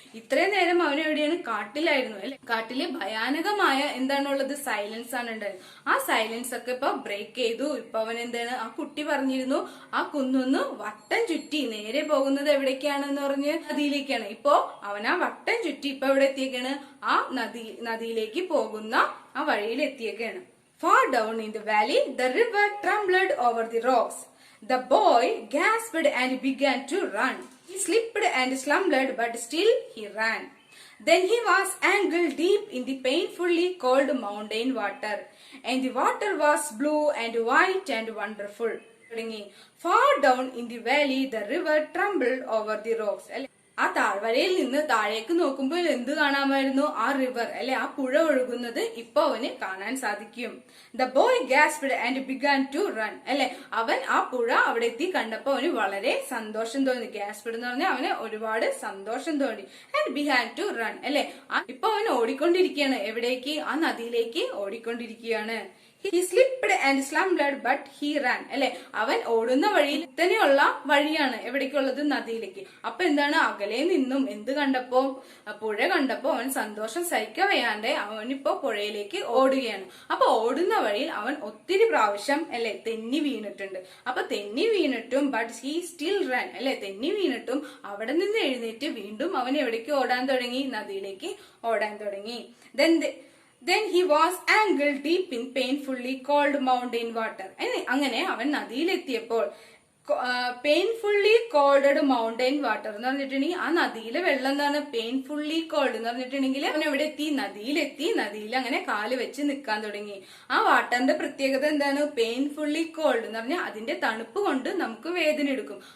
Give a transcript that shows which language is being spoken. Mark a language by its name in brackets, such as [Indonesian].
[Malayalam] ഇത്രയും നേരം അവൻ എവിടെയാണ്? കാട്ടിലായിരുന്നു, അല്ലെ കാട്ടില് ഭയാനകമായ എന്താണുള്ളത്? സൈലൻസ് ആണ് ഉണ്ടായത്. ആ സൈലൻസ് ഒക്കെ ഇപ്പൊ ബ്രേക്ക് ചെയ്തു. ഇപ്പൊ അവൻ എന്താണ്? ആ കുട്ടി പറഞ്ഞിരുന്നു ആ കുന്നൊന്ന് വട്ടം ചുറ്റി നേരെ പോകുന്നത് എവിടേക്കാണെന്ന് പറഞ്ഞ് നദിയിലേക്കാണ്. ഇപ്പോ അവൻ ആ വട്ടം ചുറ്റി ഇപ്പൊ എവിടെ എത്തിയേക്കാണ്? ആ നദിയിലേക്ക് പോകുന്ന ആ വഴിയിൽ എത്തിയേക്കാണ്. [English] Far down in the valley, the river trembled over the rocks. The boy gasped and began to run. He slipped and stumbled, but still he ran. Then he was ankle deep in the painfully cold mountain water, and the water was blue and white and wonderful. Far down in the valley, the river trembled over the rocks. [Malayalam] ആ താഴ്വരയിൽ നിന്ന് താഴേക്ക് നോക്കുമ്പോൾ എന്ത് കാണാമായിരുന്നു? ആ river, അല്ലെ ആ പുഴ ഒഴുകുന്നത് ഇപ്പൊ അവന് കാണാൻ സാധിക്കും. [English] the boy gasped and began to run, [Malayalam] അല്ലെ അവൻ ആ പുഴ അവിടെ എത്തി കണ്ടപ്പോ അവന് വളരെ സന്തോഷം തോന്നി. gasped എന്ന് പറഞ്ഞാൽ അവന് ഒരുപാട് സന്തോഷം തോന്നി. [English] and began to run, [Malayalam] അല്ലെ ഇപ്പൊ അവൻ ഓടിക്കൊണ്ടിരിക്കുകയാണ്. എവിടേക്ക്? ആ നദിയിലേക്ക് ഓടിക്കൊണ്ടിരിക്കുകയാണ്. [English] He slipped and stumbled, but he ran, [Malayalam] അല്ലെ അവൻ ഓടുന്ന വഴിയിൽ തന്നെയുള്ള വഴിയാണ് എവിടേക്കുള്ളത്? നദിയിലേക്ക്. അപ്പൊ എന്താണ്? അകലെ നിന്നും എന്ത് കണ്ടപ്പോ? പുഴ കണ്ടപ്പോ അവൻ സന്തോഷം സഹിക്കവയ്യാണ്ട് അവനിപ്പോ പുഴയിലേക്ക് ഓടുകയാണ്. അപ്പൊ ഓടുന്ന വഴിയിൽ അവൻ ഒത്തിരി പ്രാവശ്യം അല്ലെ തെന്നി വീണിട്ടുണ്ട്. അപ്പൊ തെന്നി വീണിട്ടും [English] but he still run, [Malayalam] അല്ലെ തെന്നി വീണിട്ടും അവിടെ നിന്ന് എഴുന്നേറ്റ് വീണ്ടും അവൻ എവിടേക്ക് ഓടാൻ തുടങ്ങി? നദിയിലേക്ക് ഓടാൻ തുടങ്ങി. [English] Then he was ankle deep in painfully cold mountain water. [Malayalam] അങ്ങനെ അവൻ നദിയിലെത്തിയപ്പോൾ [English] painfully cold mountain water [Malayalam] എന്ന് പറഞ്ഞിട്ടുണ്ടെങ്കിൽ ആ നദിയിലെ വെള്ളം എന്താണ്? പെയിൻഫുള്ളി കോൾഡ് എന്ന് പറഞ്ഞിട്ടുണ്ടെങ്കിൽ അവൻ എവിടെ എത്തി? നദിയിലെത്തി. നദിയിൽ അങ്ങനെ കാല് വെച്ച് നിൽക്കാൻ തുടങ്ങി. ആ വാട്ടറിന്റെ പ്രത്യേകത എന്താണ്? പെയിൻഫുള്ളി കോൾഡ് എന്ന് പറഞ്ഞാൽ അതിന്റെ തണുപ്പ് കൊണ്ട് നമുക്ക് വേദന എടുക്കും.